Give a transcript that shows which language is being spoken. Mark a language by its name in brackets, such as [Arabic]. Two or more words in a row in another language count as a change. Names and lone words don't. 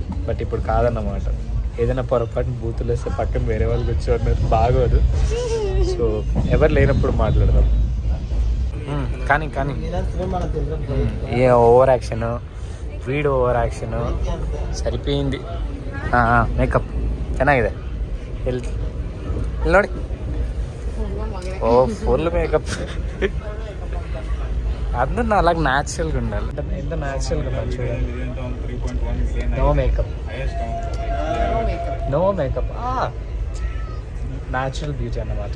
[Telugu] బట్ ఇప్పుడు కాదన్నమాట, ఏదైనా పొరపాటున బూతులు వేస్తే పక్కన వేరే వాళ్ళు కూర్చోన్నారు, బాగోదు. సో ఎవరు లేనప్పుడు మాట్లాడదాం. కానీ ఏ [English] over action, [Telugu] వీడియో [English] over action [Telugu] సరిపోయింది. [Kannada] మేకప్ ಚೆನ್ನಾಗಿದೆ ಇಲ್ಲಿ ನೋಡಿ. [English] oh full makeup. [Telugu] అందరూ నా అలాగ న్యాచురల్గా ఉండాలి, ఎంత న్యాచురల్గా ఉండాలి చూడండి. [English] no makeup natural beauty [Telugu] అన్నమాట.